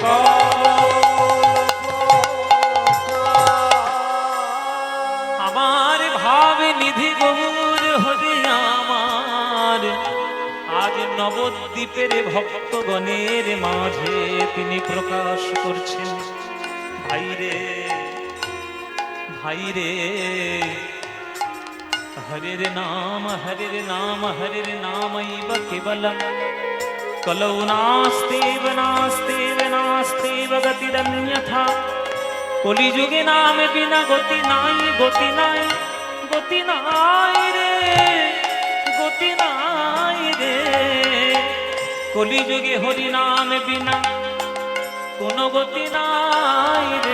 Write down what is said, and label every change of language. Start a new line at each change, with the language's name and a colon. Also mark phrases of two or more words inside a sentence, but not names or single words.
Bangla: আমার ভাবে নিধি গৌর হরি আমার, আজ নবদ্বীপের ভক্তগণের মাঝে তিনি প্রকাশ করছেন। ভাইরে ভাইরে,
Sanskrit: হরের নাম হরের নাম হরের নামৈব কেবলম, কলৌ নাস্তেব নাস্তেব নাস্তেব গতিরন্যথা,
Bangla: কলিযুগে নাম বিনা গতি নাই, গতি নাই, গতি নাই রে, গতি নাই রে, কলিযুগে হরি নাম বিনা কোনো গতি নাই রে।